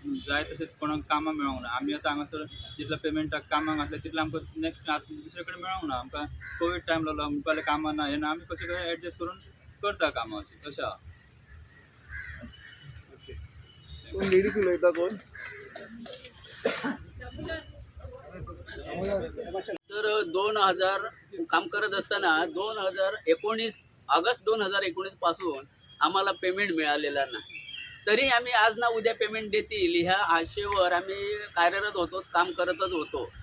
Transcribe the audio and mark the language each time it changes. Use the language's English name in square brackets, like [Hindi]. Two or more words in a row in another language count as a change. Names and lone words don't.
[Konkani] जाय तशें कोणाक कामां मेळोंक ना. आमी आतां हांगासर जितले पेमेंटाक कामाक घातले तितलें आमकां नेक्स्ट दुसरे कडेन मेळोंक ना. आमकां कोवीड टायम लागलो म्हणपा लागले कामां ना हें ना. आमी कशें कशें एडजस्ट करून करता कामां अशें आहा. कोण लेडीज उलयता कोण? [Marathi] तर 2000 काम करत असताना 2019 ऑगस्ट 2019 पासून आम्हाला पेमेंट मिळालेला नाही. तरी आम्ही आज ना उद्या पेमेंट देतील ह्या आशेवर आम्ही कार्यरत होतोच, काम करतच होतो.